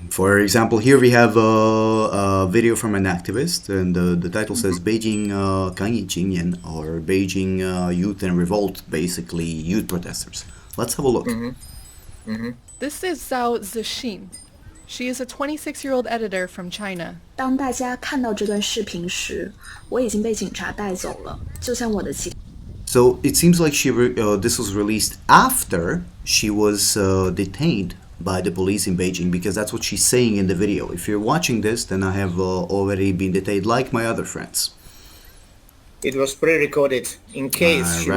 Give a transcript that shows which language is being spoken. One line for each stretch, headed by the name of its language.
English: For example, here we have a video from an activist, and the title says Beijing
Chinese: 抗议青年,
English: or Beijing Youth and Revolt, basically youth protesters. Let's have a look. This is Zhao Zixin. She is a 26-year-old editor from China.
Chinese: 当大家看到这段视频时，我已经被警察带走了，就像我的其
English: So it seems like this was released after she was detained by the police in Beijing, because that's what she's saying in the video. If you're watching this, then I have already been detained, like my other friends. It was pre-recorded in case she would